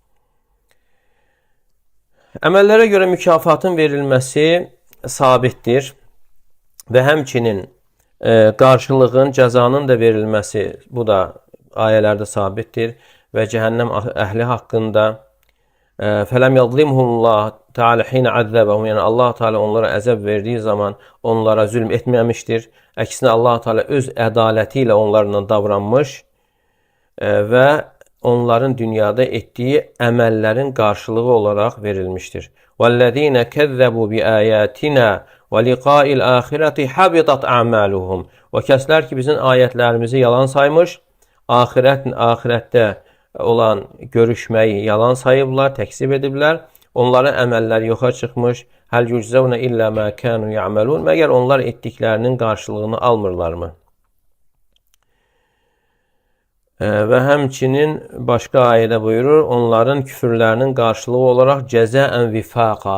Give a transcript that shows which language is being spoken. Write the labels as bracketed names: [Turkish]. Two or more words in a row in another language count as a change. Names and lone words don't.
[Azerbaijani] Əməllərə görə mükafatın verilməsi sabitdir və həmçinin qarşılığın, cəzanın da verilməsi bu da ayələrdə sabitdir və cəhənnəm əhli haqqında [Arabic] فلم يظلمهم الله تعالى حين عذبهم, [Azerbaijani] yəni Allah Teala onlara əzəb verdiyi zaman onlara zülm etməmişdir. Əksinə Allah Teala öz ədaləti ilə onlarla davranmış və onların dünyada etdiyi əməllərin qarşılığı olaraq verilmişdir. [Arabic] وَالَّذ۪ينَ كَذَّبُوا بِآيَاتِنَا وَلِقَاءِ الْآخِرَةِ حَبِطَتْ أَعْمَالُهُم. [Azerbaijani] O kəslər ki, bizim ayətlərimizi yalan saymış, ahirətdə olan görüşməyi yalan sayıblar, təksib ediblər. Onların əməlləri yoxa çıxmış. [Arabic] هل يجزون إلا ما كانوا يعملون. [Azerbaijani] Məgər onlar etdiklərinin qarşılığını almırlarmı? Və həmçinin başqa ayədə buyurur, onların küfürlərinin qarşılığı olaraq [Arabic] جزاء وفاقا.